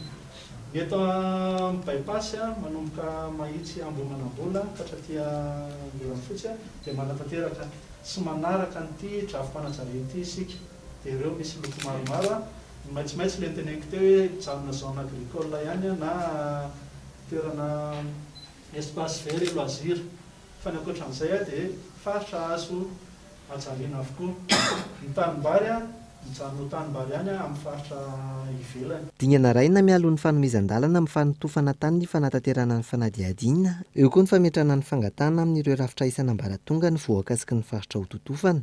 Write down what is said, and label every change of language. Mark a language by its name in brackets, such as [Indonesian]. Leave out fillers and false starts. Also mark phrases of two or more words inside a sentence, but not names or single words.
[Malagasy] Ny eto bypass manomboka Mahitsy Ambohimanavola ka hatraty Ambohimanfotsy dia manatanteraka sy manaraka an'ity drafim-panajariana ity isika. Dia ireo misy loko maromaro maitsomaitso ilay teneniko teo hoe janona [French] zone agricole [Malagasy] ihany na toerana [French] espace vert et loisir. [Malagasy] Fa ny ankoatran'izay dia faritra azo ajariana avokoa. Ny tanimbary mijanona tanimbary ihany amin'ny faritra ivelany. Dingana raina mialohan'ny fanomezan-dalana amin'ny fanotofana tany ny fanatanterana ny fanadihadiana, eo koa ny fametrana ny fangatana amin'ireo rafitra isan'ambaratonga ny voakasiky ny faritra ho totofana.